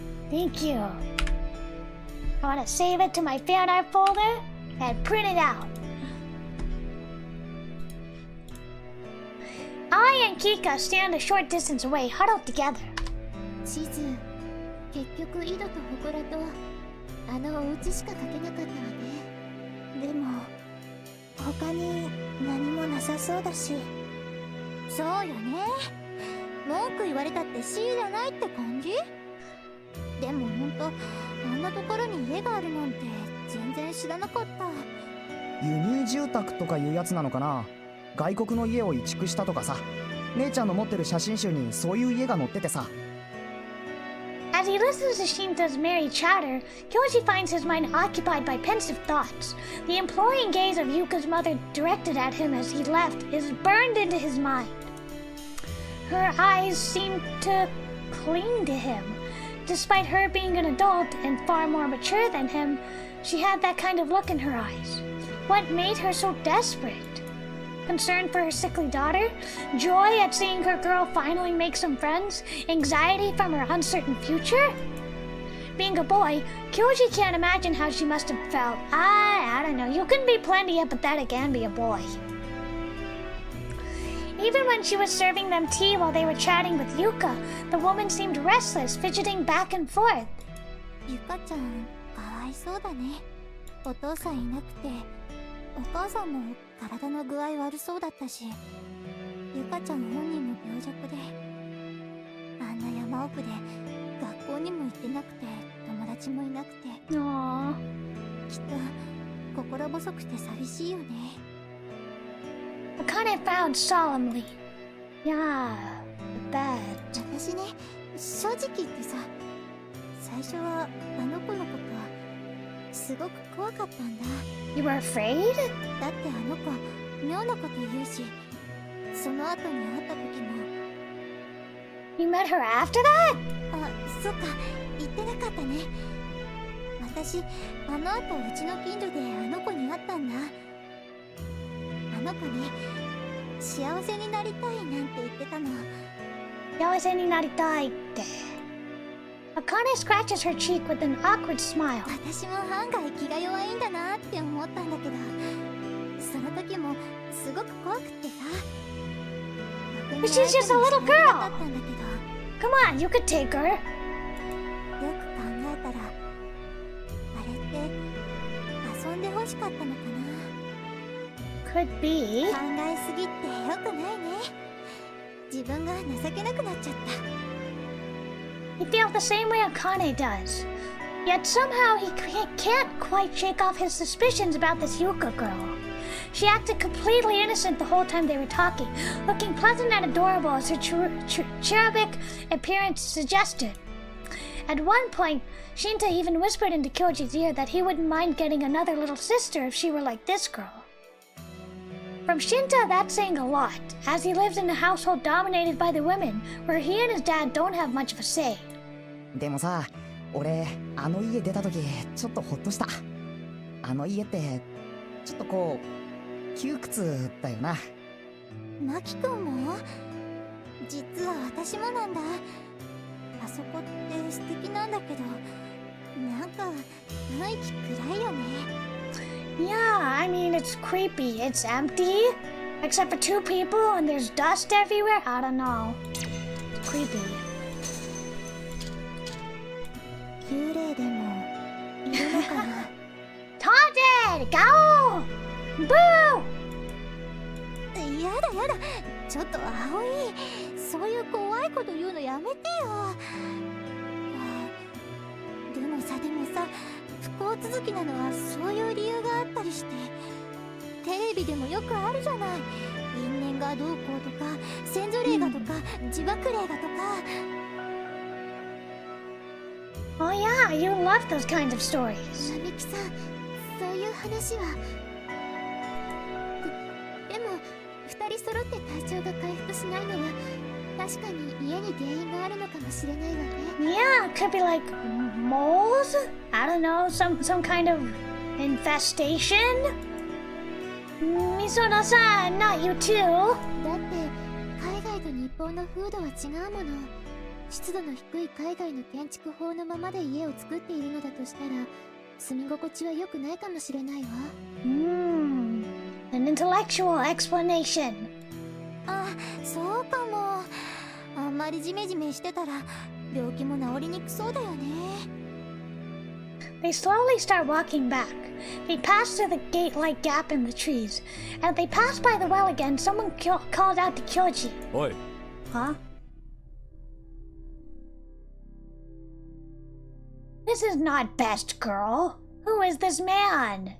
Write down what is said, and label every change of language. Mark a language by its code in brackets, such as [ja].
[en] Thank you. I want to save it to my fan art folder and print it out. I and Kika stand a short distance away, huddled together. [ja] 地図、結局井戸と祠とあのお家しか書けなかったわね。でも他に何もなさそうだし。そうよね。文句言われたってしいらないって感じ。でもほんとあんなところに家があるなんて全然知らなかった。輸入住宅とかいうやつなのかな。外国の家を移築したとかさ。姉ちゃんの持ってる写真集にそういう家が載っててさ。 [en] As he listens to Shinta's merry chatter, Kyoji finds his mind occupied by pensive thoughts. The imploring gaze of Yuka's mother directed at him as he left is burned into his mind. Her eyes seem to cling to him. Despite her being an adult and far more mature than him, she had that kind of look in her eyes. What made her so desperate? Concern for her sickly daughter? Joy at seeing her girl finally make some friends? Anxiety from her uncertain future? Being a boy, Kyoji can't imagine how she must have felt. I don't know. You can be plenty empathetic and be a boy. Even when she was serving them tea while they were chatting with Yuka, the woman seemed restless, fidgeting back and forth. [ja] ゆかちゃん、かわいそうだね。お父さんいなくて、お母さんも体の具合悪そうだったし、ゆかちゃん本人も病弱で、あんな山奥で学校にも行ってなくて、友達もいなくて、 [en] Aww. [ja] きっと心細くて寂しいよね。 [en] Akane frowned solemnly. Yeah, bad. [ja] 私ね、正直言ってさ、最初はあの子のことはすごく怖かったんだ。 [en] You were afraid? [ja] だってあの子妙なこと言うし、その後に会った時も。 [en] You met her after that? [ja] あ、そっか、言ってなかったね。私あの後うちの近所であの子に会ったんだ。あの子ね、幸せになりたいなんて言ってたの。幸せになりたいって。 [en] Akane scratches her cheek with an awkward smile. [ja] 私も案外気が弱いんだなって思ったんだけど、その時もすごく怖くってさ。 [en] But she's just a little girl. [ja] だったんだけど、 [en] Come on, you could take her. [ja] よく考えたら、あれって遊んで欲しかったのかな。 [en] Could be. [ja] 考えすぎってよくないね。自分が情けなくなっちゃった。 [en] He feels the same way Akane does. Yet somehow he can't quite shake off his suspicions about this Yuka girl. She acted completely innocent the whole time they were talking, looking pleasant and adorable as her cherubic appearance suggested. At one point, Shinta even whispered into Kyoji's ear that he wouldn't mind getting another little sister if she were like this girl. From Shinta, that's saying a lot, as he lives in a household dominated by the women, where he and his dad don't have much of a say. [ja] でもさ、俺あの家出た時ちょっとホッとした。あの家ってちょっとこう窮屈だよな。マキ君も？実は私もなんだ。あそこって素敵なんだけど、なんか雰囲気暗いよね。 [en] Yeah, I mean, it's creepy. It's empty, except for 2 people, and there's dust everywhere. I don't know. It's creepy. [ja] 幽霊でもいるのかな。 [en] Taunted! Go! Boo! [ja] やだやだ、ちょっと葵、そういう怖いこと言うのやめてよ。でもさ不幸続きなのはそういう理由があったりして、テレビでもよくあるじゃない。因縁がどうこうとか、先祖霊がとか、自爆霊がとか。 [en] Oh yeah, you love those kinds of stories. [ja] 並木さん、そういう話は。でも2人揃って体調が回復しないのは確かに家に原因があるのかもしれないわね。 [en] Yeah, it could be like moles? I don't know, some kind of infestation? Misono-san, not you too. [ja] だって海外と日本の風土は違うもの。湿度の低い海外の建築法のままで家を作っているのだとしたら、住み心地は良くないかもしれないわ。 [en] An intellectual explanation. [ja] あ、そうかも。あんまりジメジメしてたら病気も治りにくそうだよね。 [en] They slowly start walking back. They pass through the gate-like gap in the trees. As they pass by the well again, someone calls out to Kyoji. Oi. Huh? This is not Best Girl. Who is this man?